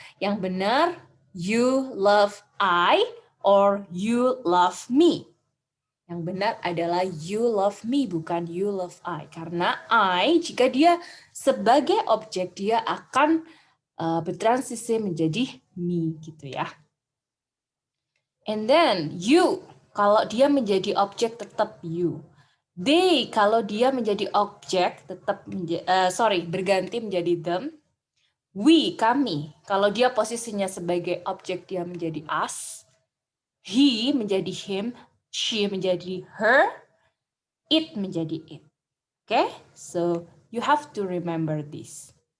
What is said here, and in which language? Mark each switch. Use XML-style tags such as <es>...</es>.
<id>Yang benar,</id> <en>you love I or you love me.</en> <id>Yang benar adalah</id> <en>you love me, bukan you love I.</en> <id>Karena I, jika dia sebagai objek, dia akan bertransisi menjadi me gitu ya.</id> <en>And then</en> <id>you, kalau dia menjadi objek tetap you. They, kalau dia menjadi objek, tetap berganti menjadi them. We, kami, kalau dia posisinya sebagai objek, dia menjadi us. He menjadi him, she menjadi her, it menjadi it.</id> <en>Okay, so you have to remember this.</en>